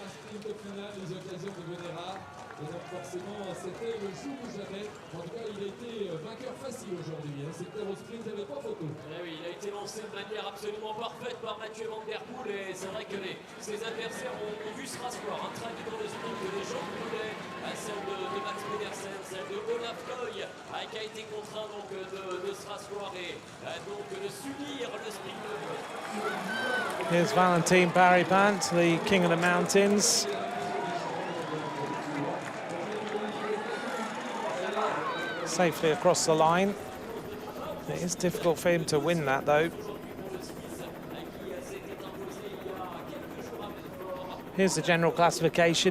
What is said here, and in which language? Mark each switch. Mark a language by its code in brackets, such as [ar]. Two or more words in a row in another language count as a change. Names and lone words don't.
[fr] Absolument parfaite par Mathieu van der Poel, et c'est vrai que ses adversaires ont vu se rasseoir, un track dans le sprint de Jean Poulet, celle de Max Pedersen, celle de Olaf Koy, qui a été contraint donc de se rasseoir et donc de subir le sprint. [en] Here's Valentin Paripant, the king of the mountains. Safely across the line. It is difficult for him to win that though. Here's the general classification.